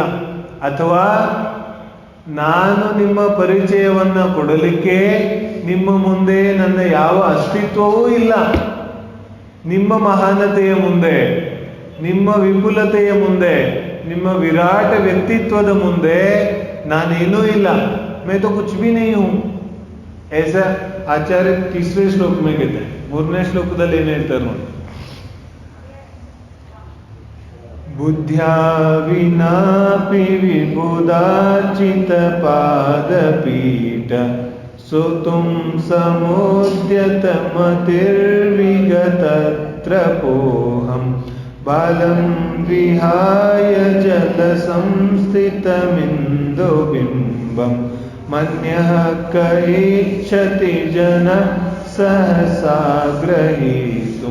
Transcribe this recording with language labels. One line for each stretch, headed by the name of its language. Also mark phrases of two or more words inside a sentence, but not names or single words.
Kannada: ಅಥವಾ ನಾನು ನಿಮ್ಮ ಪರಿಚಯವನ್ನ ಕೊಡಲಿಕ್ಕೆ ನಿಮ್ಮ ಮುಂದೆ ನನ್ನ ಯಾವ ಅಸ್ತಿತ್ವವೂ ಇಲ್ಲ. ನಿಮ್ಮ ಮಹಾನತೆಯ ಮುಂದೆ, ನಿಮ್ಮ ವಿಪುಲತೆಯ ಮುಂದೆ, ನಿಮ್ಮ ವಿರಾಟ ವ್ಯಕ್ತಿತ್ವದ ಮುಂದೆ ನಾನೇನೂ ಇಲ್ಲ.
Hindi: मैं तो कुछ भी नहीं हूं. ऐसा आचार्य तीसरे श्लोक में कहते हैं.
Kannada: ಮೂರನೇ ಶ್ಲೋಕದಲ್ಲಿ ಏನು ಹೇಳ್ತಾರೆ ನೋಡಿ.
Sanskrit: ಬುದ್ಧ್ಯಾ ವಿನಾಪಿ ವಿಬುಧಾರ್ಚಿತ ಪಾದಪೀಠ ಸುತುಂ ಸಮೋದ್ಯತ ಮತಿರ್ವಿಗತತ್ರ ಪೋಹಂ ಬಾಲಂ ವಿಹಾಯ ಜಲ ಸಂಸ್ಥಿತಮಿಂದು ಬಿಂಬಂ ಮನ್ಯಃ ಕೈಚ್ಛತಿ ಜನ ಸಹಸಾಗ್ರಹೀತುಂ.